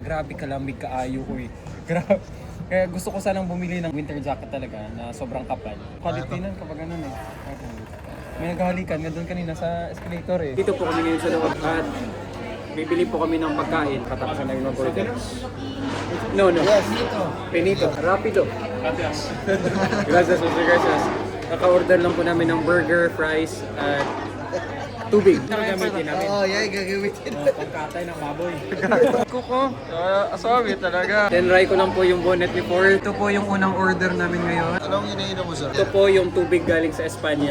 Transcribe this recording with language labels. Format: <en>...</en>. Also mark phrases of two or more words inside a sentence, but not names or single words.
<ceb>Grabe kalamig, kaayo ko eh.</ceb> <tl>Grabe. Kaya gusto ko sanang bumili ng</tl> <en>winter jacket</en> <tl>talaga na sobrang kapal. Quality nun kapag ganun eh. May naghahalikan nga doon kanina sa escalator eh. Dito po kami ngayon sa loob at bibili po kami ng pagkain. Katapos na yung order.</tl> <es>No. Yes. Benito. Rapido. Gracias. Gracias, gracias.</es> <tl>Naka-order lang po namin ng burger, fries, at tubig. Gagamitin namin. Gagamitin. Pagkatay ng baboy. Kuko, asabi talaga. Tinry ko lang po yung bonnet before. Ito po yung unang order namin ngayon. Anong iniinom mo, sir? Ito po yung tubig galing sa Espanya.</tl>